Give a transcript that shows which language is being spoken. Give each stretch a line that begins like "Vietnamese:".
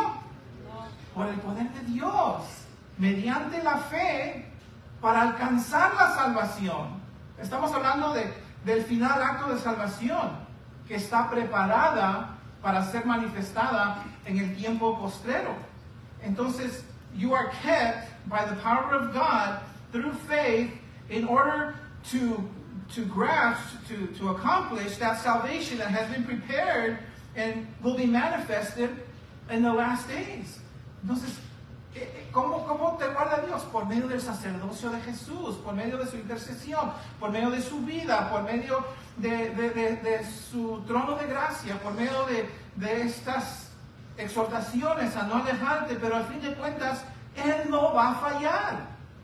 Spanish: No. Por el poder de Dios, mediante la fe, para alcanzar la salvación. Estamos hablando del final acto de salvación, que está preparada para ser manifestada en el tiempo postrero.
English: Entonces, you are kept by the power of God through faith in order to grasp, to accomplish that salvation that has been prepared and will be manifested in the last days.
Spanish: Entonces, ¿cómo te guarda Dios? Por medio del sacerdocio de Jesús, por medio de su intercesión, por medio de su vida, por medio de su trono de gracia, por medio de estas exhortaciones a no alejarte, pero al fin de cuentas, Él no va a fallar.